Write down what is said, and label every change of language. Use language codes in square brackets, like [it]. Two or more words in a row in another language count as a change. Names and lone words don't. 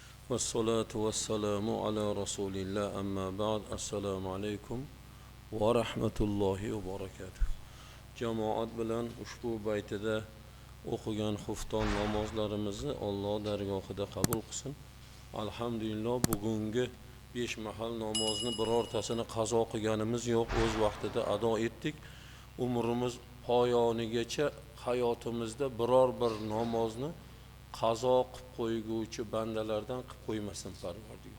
[ar] والصلاة والسلام على رسول الله أما بعد السلام عليكم ورحمة الله وبركاته. [uz] Jamoat bilan ushbu baytida o'qigan xufton namozlarimizni Alloh dargohida qabul qilsin. Alhamdulillah bugungi 5 mahal namozni birortasini qazo qilganimiz yo'q, o'z vaqtida ado etdik. Umrimiz poyonigacha hayotimizda biror bir namozni qazo qilib qo'yguvchi bandalardan qilib qo'ymasin Parvardigor.